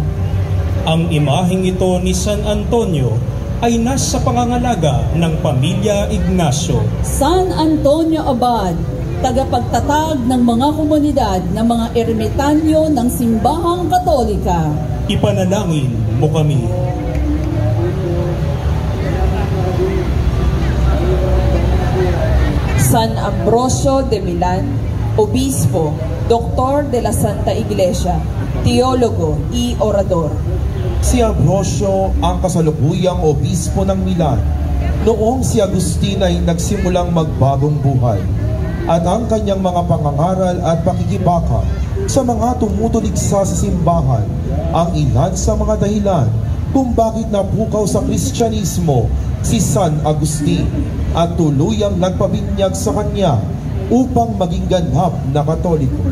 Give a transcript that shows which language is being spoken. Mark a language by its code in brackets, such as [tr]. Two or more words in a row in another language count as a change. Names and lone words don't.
[tl] Ang imaheng ito ni San Antonio ay nasa pangangalaga ng pamilya Ignacio. San Antonio Abad, tagapagtatag ng mga komunidad ng mga ermitanyo ng Simbahang Katolika. Ipanalangin mo kami. [es] San Ambrosio de Milan, Obispo, Doktor de la Santa Iglesia, Teologo y Orador. [tl] Si Ambrosio ang kasalukuyang obispo ng Milan noong si Agustin ay nagsimulang magbagong buhay, at ang kanyang mga pangangaral at pakikibaka sa mga tumutuligsa sa simbahan ang ilan sa mga dahilan kung bakit napukaw sa Kristyanismo si San Agustin at tuluyang nagpabinyag sa kanya upang maging ganap na Katoliko.